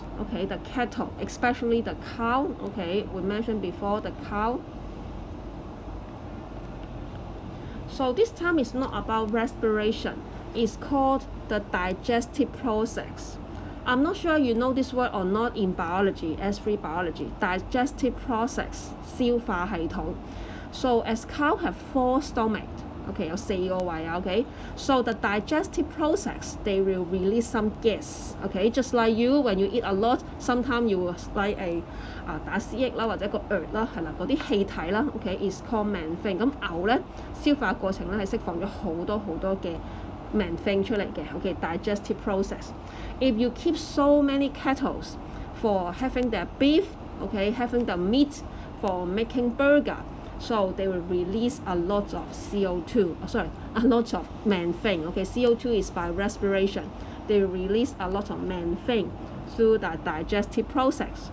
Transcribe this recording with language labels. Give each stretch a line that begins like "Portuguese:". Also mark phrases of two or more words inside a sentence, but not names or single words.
English: The cattle, especially the cow. We mentioned before the cow. So this time is not about respiration. It's called the digestive process. I'm not sure you know this word or not in biology, S3 biology. Digestive process,
Cantonese: 消化系統。
English: So as cow have 4 stomachs,
Cantonese: okay, 有4個胃啊 okay.
English: So the digestive process, they will release some gas, okay. Just like you, when you eat a lot, sometimes you will like
Cantonese: 打思噎啦，或者個啦，係啦，嗰啲氣體啦
English: ，okay, is called methane。
Cantonese: 咁牛咧消化過程咧係釋放咗好多嘅methane出嚟嘅 ，okay,
English: digestive process. If you keep so many cattle for having their beef, okay, having the meat for making burger, so they will release a lot of CO2. A lot of methane. Okay, CO2 is by respiration. They release a lot of methane through the digestive process.